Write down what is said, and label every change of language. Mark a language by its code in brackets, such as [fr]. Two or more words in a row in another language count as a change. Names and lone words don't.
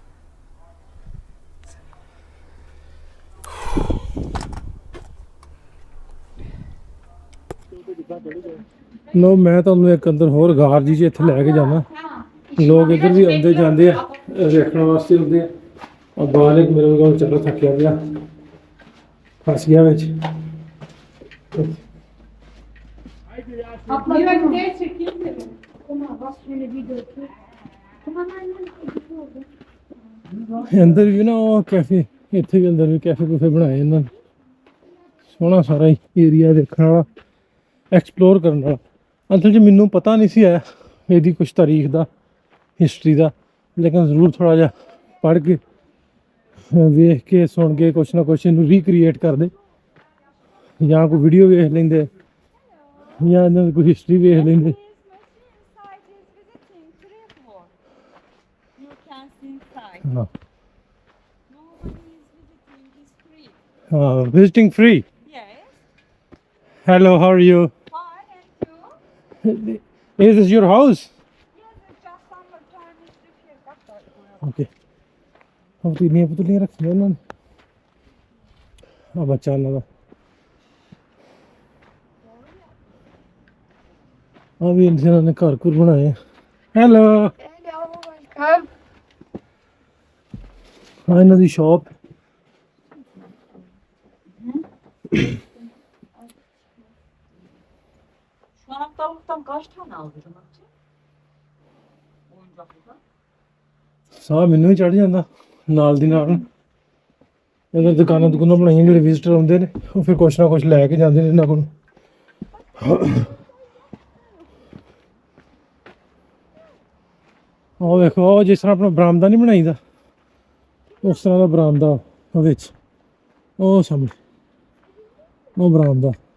[pa] ਲੋ ਮੈਂ ਤੁਹਾਨੂੰ ਇੱਕ ਅੰਦਰ ਹੋਰ ਗਾਰ ਜੀ ਚ ਇੱਥੇ ਲੈ ਕੇ ਜਾਣਾ ਲੋਕ ਇੱਧਰ ਵੀ ਆਉਂਦੇ ਜਾਂਦੇ ਆ ਵੇਖਣ ਵਾਸਤੇ ਆਉਂਦੇ ਆ ਆ ਬਾਲਕ ਮੇਰੇ ਕੋਲ ਚੱਲੋ ਥੱਕਿਆ ਪਿਆ ਫਸ ਗਿਆ ਵਿੱਚ [tr] Abla ben gerçekten Ona bas şöyle video çek. [pa] ਅੰਦਰ ਵੀ ਨਾ ਉਹ ਕੈਫੇ ਇੱਥੇ ਵੀ ਅੰਦਰ ਵੀ ਕੈਫੇ ਕੁਫੇ ਬਣਾਏ ਇਹਨਾਂ ਨੇ ਸੋਹਣਾ ਸਾਰਾ ਹੀ ਏਰੀਆ ਦੇਖਣ ਵਾਲਾ ਐਕਸਪਲੋਰ ਕਰਨ ਵਾਲਾ ਅਸਲ 'ਚ ਮੈਨੂੰ ਪਤਾ ਨਹੀਂ ਸੀ ਆਇਆ ਇਹਦੀ ਕੁਛ ਤਾਰੀਖ ਦਾ ਹਿਸਟਰੀ ਦਾ ਲੇਕਿਨ ਜ਼ਰੂਰ ਥੋੜਾ ਜਿਹਾ ਪੜ੍ਹ ਕੇ ਵੇਖ ਕੇ ਸੁਣ ਕੇ ਕੁਛ ਨਾ ਕੁਛ ਇਹਨੂੰ ਰੀਕ੍ਰੀਏਟ ਕਰਦੇ ਜਾਂ ਕੋਈ ਵੀਡੀਓ ਵੇਖ ਲੈਂਦੇ ਜਾਂ ਇਹਨਾਂ ਦੀ ਕੋਈ ਹਿਸਟਰੀ ਵੇਖ ਲੈਂਦੇ ਹਾਂ [en] visiting free. Yes. Hello, how are you? Fine, and you? Is this your house? Yes, it's just summertime. It's different. Okay. [hi] अब तो इतनी पुतलियाँ रखी हैं उन्होंने अब बच्चा ना अभी इन्होंने घर कुर बनाए हैं हेलो [en] Hello, welcome. [pa] ਹਾਂ ਇਹਨਾਂ ਦੀ ਸ਼ਾਪ [tr] Şu anahtarlıktan kaç tane aldın? Oyuncaklıktan. [pa] ਸਾਹ ਮੈਨੂੰ ਹੀ ਚੜ ਜਾਂਦਾ ਨਾਲ ਦੀ ਨਾਲ ਇਹਨਾਂ ਦੁਕਾਨਾਂ ਬਣਾਈਆਂ ਜਿਹੜੇ ਵਿਜ਼ਿਟਰ ਆਉਂਦੇ ਨੇ ਉਹ ਫਿਰ ਕੁਛ ਨਾ ਕੁਛ ਲੈ ਕੇ ਜਾਂਦੇ ਨੇ ਇਹਨਾਂ ਕੋਲ ਉਹ ਵੇਖੋ ਉਹ ਜਿਸ ਤਰ੍ਹਾਂ ਆਪਣਾ ਬਰਾਮਦਾ ਨਹੀਂ ਬਣਾਈਦਾ ਉਸ ਤਰ੍ਹਾਂ ਦਾ ਬਰਾਮਦਾ ਉਹ ਵਿੱਚ ਉਹ ਸਾਹਮਣੇ ਉਹ ਬਰਾਮਦਾ